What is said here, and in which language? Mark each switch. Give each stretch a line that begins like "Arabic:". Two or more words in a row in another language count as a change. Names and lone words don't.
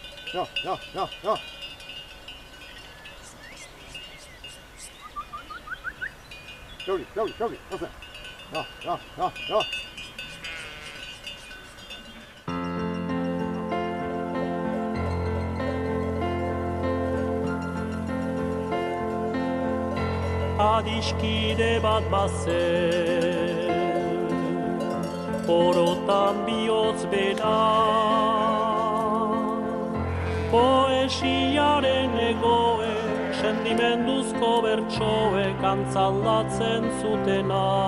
German: ja, ja, ja, ja. Jody, was ist? Ja, ja, ja, ja.
Basque: Adiskide bat bazen, orotan bihotz bera, poesiaren egoe, sentimenduzko bertsoek antzaldatzen zutena.